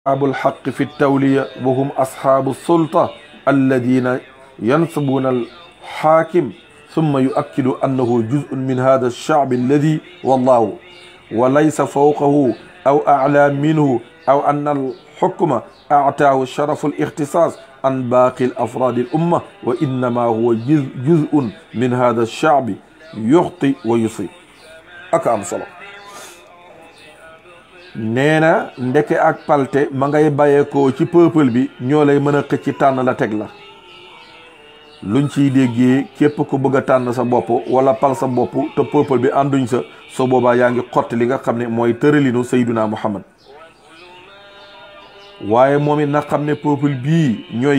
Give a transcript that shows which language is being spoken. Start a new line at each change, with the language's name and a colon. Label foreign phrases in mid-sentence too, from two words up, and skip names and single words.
Arabic: أصحاب الحق في التولية وهم أصحاب السلطة الذين ينصبون الحاكم ثم يؤكد أنه جزء من هذا الشعب الذي والله وليس فوقه أو أعلى منه أو أن الحكم أعطاه شرف الاختصاص عن باقي الأفراد الأمة وإنما هو جزء من هذا الشعب يخطئ ويصيب أكام صلاة
Wolof: neena ndeke ak palte ma ngay bàyyeekoo ci peuple bi ñoo lay mën a xëcc tànn la teg la luñ ciy déggee képp ku bëgg a tànn sa bopp wala pal sa bopp te peuple bi ànduñ sa so boobaa yaa ngi xotti li nga xam ne mooy tëralinu Sayyiduna Muhammad waaye moom it nag xam ne peuple bii ñooy